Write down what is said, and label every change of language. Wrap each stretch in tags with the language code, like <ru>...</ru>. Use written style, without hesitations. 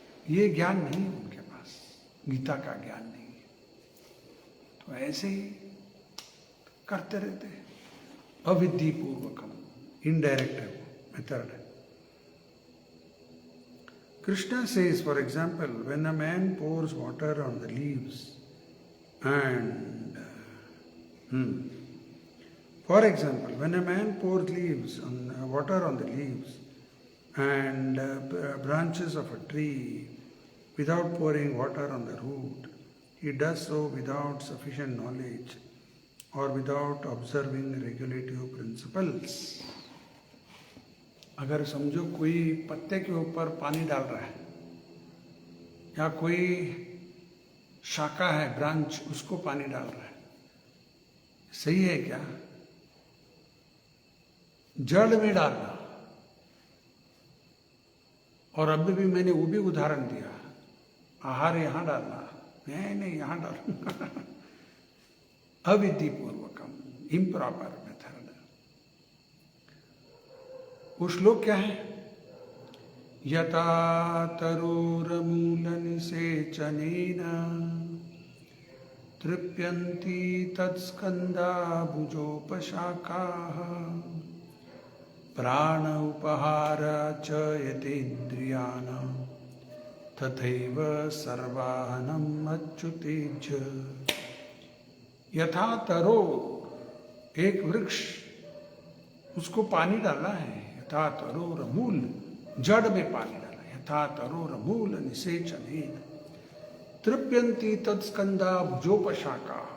<hi>ये ज्ञान नहीं है उनके पास, गीता का ज्ञान नहीं है, तो ऐसे ही करते रहते हैं,</hi> <sa>अविधि पूर्वकम,</sa> <hi>इनडायरेक्ट है वो मेथड है।</hi> <en>Krishna says, for example, when a man pours water on the leaves and for example, when a man pours water on the leaves and branches of a tree without pouring water on the root, he does so without sufficient knowledge or without observing regulative principles.</en> <hi>अगर समझो कोई पत्ते के ऊपर पानी डाल रहा है, या कोई शाखा है, ब्रांच, उसको पानी डाल रहा है, सही है क्या? जड़ में डालना। और अभी भी मैंने वो भी उदाहरण दिया, आहार यहां डालना, नहीं यहां डालूंगा,</hi> <sa>अविधि पूर्वकम,</sa> <en>Improper method.</en> <hi>वो श्लोक क्या है?</hi> <sa>यथा तरोरमूलनिसेचनेन तृप्यन्ति तत्स्कन्धाभुजोपशाखाः प्राण उपहार च यतेन्द्रियाणां तथैव सर्वानम् अच्युतेज। यथा तरो,</sa> <hi>एक वृक्ष, उसको पानी डालना है,</hi> <sa>यथा तरोर मूल,</sa> <hi>जड़ में पानी डाला,</hi> <sa>यथा तरोर मूल निसेचनेन तृप्यन्ति तत्स्कंधा भुजोपशाखा।</sa>